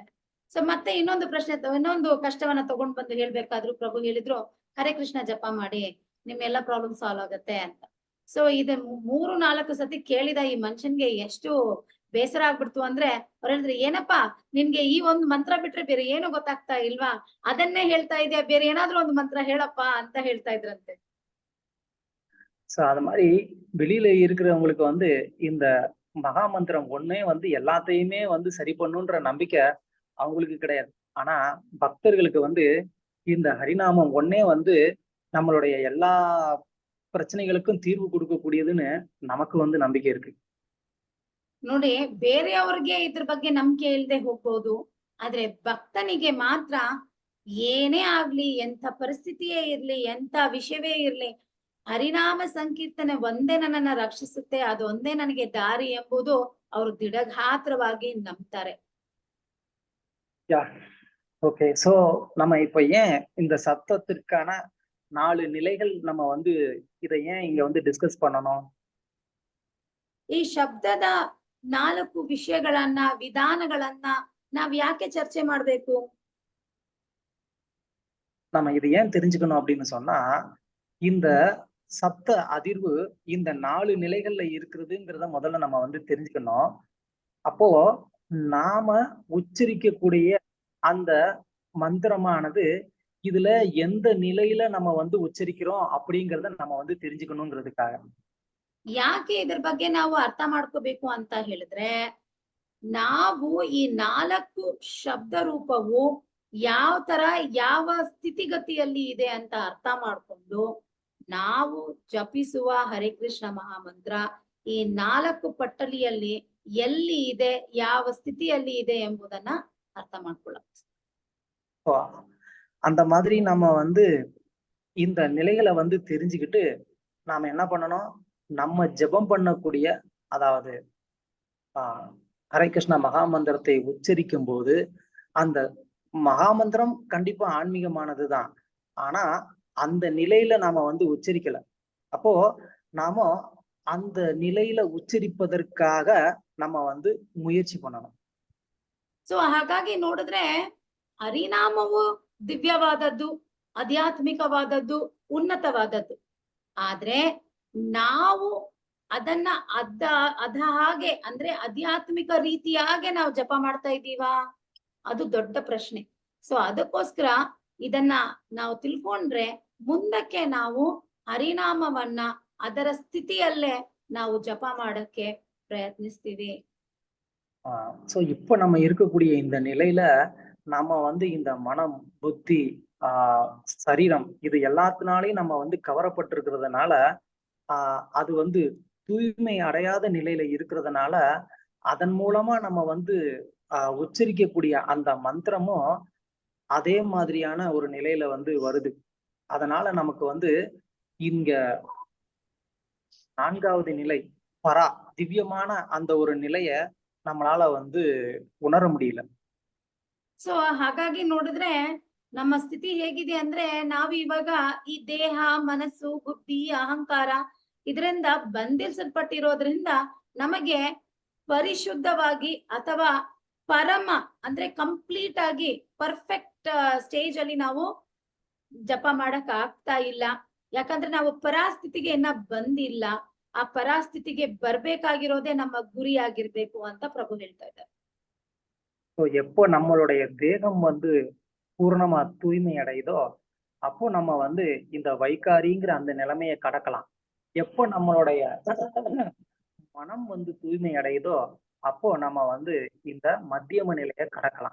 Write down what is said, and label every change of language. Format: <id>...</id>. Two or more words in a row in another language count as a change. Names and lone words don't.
<kn>ಸೊ ಮತ್ತೆ ಇನ್ನೊಂದು ಕಷ್ಟವನ್ನ ತಗೊಂಡ್ ಬಂದು ಹೇಳ್ಬೇಕಾದ್ರು ಪ್ರಭು ಹೇಳಿದ್ರು, ಹರೇ ಕೃಷ್ಣ ಜಪ ಮಾಡಿ, ನಿಮ್ ಎಲ್ಲ</kn> <en>problem solve</en> <kn>ಆಗತ್ತೆ ಅಂತ. ಸೊ ಇದು 3-4 ಸತಿ ಕೇಳಿದ ಈ ಮನುಷ್ಯನ್ಗೆ ಎಷ್ಟು ಬೇಸರ ಆಗ್ಬಿಡ್ತು ಅಂದ್ರೆ, ಅವ್ರು ಹೇಳಿದ್ರೆ, ಏನಪ್ಪಾ ನಿನ್ಗೆ ಈ ಒಂದು ಮಂತ್ರ ಬಿಟ್ರೆ ಬೇರೆ ಏನು ಗೊತ್ತಾಗ್ತಾ ಇಲ್ವಾ? ಅದನ್ನೇ ಹೇಳ್ತಾ ಇದೆಯಾ, ಬೇರೆ ಏನಾದ್ರೂ ಒಂದು ಮಂತ್ರ ಹೇಳಪ್ಪ ಅಂತ ಹೇಳ್ತಾ ಇದ್ರಂತೆ.</kn> <ta>சோ அது மாதிரி வெளியில இருக்கிறவங்களுக்கு இந்த மகா மந்திரம் ஒண்ணே எல்லாத்தையுமே சரி பண்ணுன்ற நம்பிக்கை அவங்களுக்கு கிடையாது. ஆனா பக்தர்களுக்கு இந்த ஹரிநாமம் ஒண்ணே நம்மளுடைய எல்லா பிரச்சனைகளுக்கும் தீர்வு கொடுக்கக்கூடியதுன்னு நமக்கு நம்பிக்கை இருக்கு.</ta> <kn>ನೋಡಿ, ಬೇರೆಯವ್ರಿಗೆ ಇದ್ರ ಬಗ್ಗೆ ನಂಬಿಕೆ ಇಲ್ಲದೆ ಹೋಗ್ಬೋದು, ಆದ್ರೆ ಭಕ್ತನಿಗೆ ಮಾತ್ರ ಏನೇ ಆಗ್ಲಿ, ಎಂಥ ಪರಿಸ್ಥಿತಿಯೇ ಇರ್ಲಿ, ಎಂಥ ವಿಷಯವೇ ಇರ್ಲಿ, ಹರಿನಾಮ ಸಂಕೀರ್ತನೆ ಒಂದೇ ನನ್ನನ್ನ ರಕ್ಷಿಸುತ್ತೆ, ಅದು ಒಂದೇ ನನಗೆ ದಾರಿ ಎಂಬುದು ಅವರು ದಿಢಗಾತ್ರವಾಗಿ ನಂಬ್ತಾರೆ.</kn> <en>okay, so</en> <ta>நம்ம இப்ப ஏன் இந்த சத்தத்திற்கான 4 நிலைகள் நம்ம இதை ஏன் இங்க டிஸ்கஸ் பண்ணணும்?</ta> <kn>ಈ ಶಬ್ದದ 4 ವಿಷಯಗಳನ್ನ, ವಿಧಾನಗಳನ್ನ ನಾವ್ ಯಾಕೆ ಚರ್ಚೆ ಮಾಡ್ಬೇಕು?</kn> <ta>நம்ம இது ஏன் தெரிஞ்சுக்கணும் அப்படின்னு சொன்னா, இந்த சப்த அதிர்வு இந்த 4 நிலைகள்ல இருக்குதுங்கிறத முதல்ல நம்ம தெரிஞ்சுக்கணும். அப்போ நாம உச்சரிக்கக்கூடிய அந்த மந்திரமானது இதுல எந்த நிலையில நம்ம உச்சரிக்கிறோம் அப்படிங்கறத நம்ம தெரிஞ்சுக்கணுங்கிறதுக்காக.</ta> <kn>ಯಾಕೆ ಇದ್ರ ಬಗ್ಗೆ ನಾವು ಅರ್ಥ ಮಾಡ್ಕೋಬೇಕು ಅಂತ ಹೇಳಿದ್ರೆ, ನಾವು ಈ 4 ಶಬ್ದ ರೂಪವು ಯಾವ ತರ ಯಾವ ಸ್ಥಿತಿಗತಿಯಲ್ಲಿ ಇದೆ ಅಂತ ಅರ್ಥ ಮಾಡ್ಕೊಂಡು ನಾವು ಜಪಿಸುವ ಹರೇ ಕೃಷ್ಣ ಮಹಾಮಂತ್ರ ಈ 4 ಪಟ್ಟಲಿಯಲ್ಲಿ ಎಲ್ಲಿ ಇದೆ, ಯಾವ ಸ್ಥಿತಿಯಲ್ಲಿ ಇದೆ ಎಂಬುದನ್ನ ಅರ್ಥ ಮಾಡ್ಕೊಳ್ಳಬೇಕು.</kn> <ta>அந்த மாதிரி நம்ம இந்த நிலைகளை தெரிஞ்சுக்கிட்டு நாம என்ன பண்ணணும், நம்ம ஜெபம் பண்ணக்கூடிய, அதாவது ஹரே கிருஷ்ணா மகாமந்திரத்தை உச்சரிக்கும் போது அந்த மகாமந்திரம் கண்டிப்பா ஆன்மீகமானதுதான். ஆனா அந்த நிலையில நாம உச்சரிக்கல. அப்போ நாம அந்த நிலையில உச்சரிப்பதற்காக நம்ம முயற்சி பண்ணணும்.</ta> <kn>ಸೊ ಹಾಗಾಗಿ ನೋಡಿದ್ರೆ ಹರಿನಾಮವು ದಿವ್ಯವಾದದ್ದು, ಆಧ್ಯಾತ್ಮಿಕವಾದದ್ದು, ಉನ್ನತವಾದದ್ದು. ಆದ್ರೆ ನಾವು ಅದನ್ನ ಅದ ಹಾಗೆ ಅಂದ್ರೆ ಆಧ್ಯಾತ್ಮಿಕ ರೀತಿಯಾಗೆ ನಾವು ಜಪ ಮಾಡ್ತಾ ಇದ್ದೀವಾ? ಅದು ದೊಡ್ಡ ಪ್ರಶ್ನೆ. ಸೊ ಅದಕ್ಕೋಸ್ಕರ ಇದನ್ನ ನಾವು ತಿಳ್ಕೊಂಡ್ರೆ ಮುಂದಕ್ಕೆ ನಾವು ಹರಿನಾಮವನ್ನ ಅದರ ಸ್ಥಿತಿಯಲ್ಲೇ ನಾವು ಜಪ ಮಾಡಕ್ಕೆ ಪ್ರಯತ್ನಿಸ್ತೀವಿ.</kn> <ta>சோ இப்ப நம்ம இருக்கக்கூடிய இந்த நிலையில நாம இந்த மனம், புத்தி, சரீரம் இது எல்லாத்தினாலையும் நம்ம கவரப்பட்டிருக்கிறதுனால அது தூய்மை அடையாத நிலையில இருக்கிறதுனால அதன் மூலமா நம்ம உச்சரிக்கக்கூடிய அந்த மந்திரமும் அதே மாதிரியான ஒரு நிலையில வந்து வருது. அதனால நமக்கு வந்து இங்க 4வது நிலை பரா திவ்யமான அந்த ஒரு நிலைய நம்மளால வந்து உணர முடியல.</ta> <kn>ಸೊ ಹಾಗಾಗಿ ನೋಡಿದ್ರೆ ನಮ್ಮ ಸ್ಥಿತಿ ಹೇಗಿದೆ ಅಂದ್ರೆ ನಾವು ಇವಾಗ ಈ ದೇಹ, ಮನಸ್ಸು, ಬುದ್ಧಿ, ಅಹಂಕಾರ ಇದರಿಂದ ಬಂಧಿಸಲ್ಪಟ್ಟಿರೋದ್ರಿಂದ ನಮಗೆ ಪರಿಶುದ್ಧವಾಗಿ ಅಥವಾ ಪರಮ ಅಂದ್ರೆ ಕಂಪ್ಲೀಟ್ ಆಗಿ</kn> <en>perfect stage</en> <kn>ಅಲ್ಲಿ ನಾವು ಜಪ ಮಾಡಕ್ ಆಗ್ತಾ ಇಲ್ಲ. ಯಾಕಂದ್ರೆ ನಾವು ಪರಾಸ್ಥಿತಿಗೆ ಇನ್ನ ಬಂದಿಲ್ಲ. ಆ ಪರಾಸ್ಥಿತಿಗೆ ಬರ್ಬೇಕಾಗಿರೋದೇ ನಮ್ಮ ಗುರಿ ಆಗಿರ್ಬೇಕು ಅಂತ ಪ್ರಭು ಹೇಳ್ತಾ ಇದ್ದಾರೆ.</kn> <ta>ஸோ எப்போ நம்மளுடைய தேகம் வந்து பூரணமா தூய்மை அடையுதோ அப்போ நம்ம வந்து இந்த வைகாரிங்கிற அந்த நிலைமையை கடக்கலாம். எப்போ நம்மளுடைய மனம் வந்து தூய்மை அடையுதோ அப்போ நம்ம வந்து இந்த மத்தியம நிலையை கடக்கலாம்.</ta>